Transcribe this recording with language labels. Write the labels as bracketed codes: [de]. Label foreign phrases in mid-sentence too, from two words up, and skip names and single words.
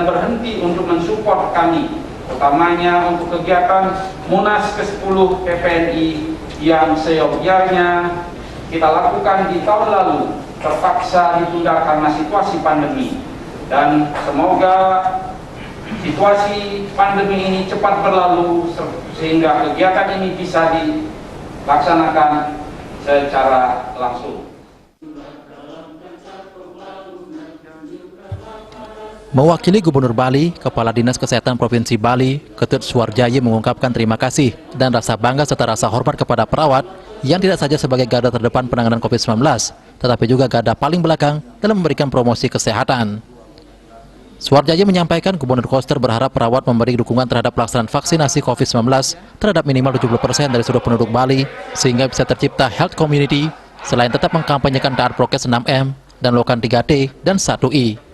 [id] berhenti untuk mensupport kami, utamanya untuk kegiatan Munas ke-10 PPNI yang seyogyanya kita lakukan di tahun lalu terpaksa ditunda karena situasi pandemi, dan semoga situasi pandemi ini cepat berlalu sehingga kegiatan ini bisa dilaksanakan secara langsung. Mewakili Gubernur Bali, Kepala Dinas Kesehatan Provinsi Bali, Ketut Suardjaya mengungkapkan terima kasih dan rasa bangga serta rasa hormat kepada perawat yang tidak saja sebagai garda terdepan penanganan COVID-19, tetapi juga garda paling belakang dalam memberikan promosi kesehatan. Suardjaya menyampaikan Gubernur Koster berharap perawat memberi dukungan terhadap pelaksanaan vaksinasi COVID-19 terhadap minimal 70% dari seluruh penduduk Bali, sehingga bisa tercipta [en] health community, [id] selain tetap mengkampanyekan taat prokes 6M dan melakukan 3T dan 1I.